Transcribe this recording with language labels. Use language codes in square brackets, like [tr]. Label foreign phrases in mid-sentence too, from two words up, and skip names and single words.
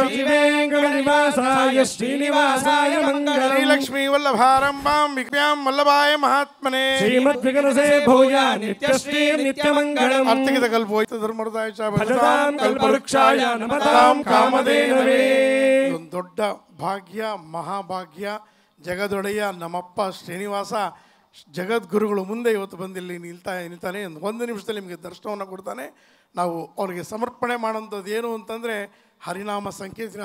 [sa] श्रीवेंकटनिवासाय श्रीनिवासाय मंगलम् श्रीलक्ष्मी वल्लभारम्भां विज्ञां वल्लभाय महात्मने श्रीमद्विघ्नसे भूया नित्यश्री नित्यमंगलम् अर्थिकित कल्पोयित धर्मदाय च भजतां कल्पवृक्षाय नमतां कामधेनवे. [kn] ಒಂದು ದೊಡ್ಡ ಭಾಗ್ಯ, ಮಹಾಭಾಗ್ಯ. ಜಗದೊಡೆಯ ನಮ್ಮಪ್ಪ ಶ್ರೀನಿವಾಸ ಜಗದ್ಗುರುಗಳು ಮುಂದೆ ಇವತ್ತು ಬಂದಿಲ್ಲಿ ನಿಲ್ತಾನೆ. ಒಂದು ನಿಮಿಷದಲ್ಲಿ ನಿಮಗೆ ದರ್ಶನವನ್ನು ಕೊಡ್ತಾನೆ. ನಾವು ಅವ್ರಿಗೆ ಸಮರ್ಪಣೆ ಮಾಡೋಂಥದ್ದು ಏನು ಅಂತಂದರೆ ಹರಿನಾಮ ಸಂಕೀರ್ತನೆ.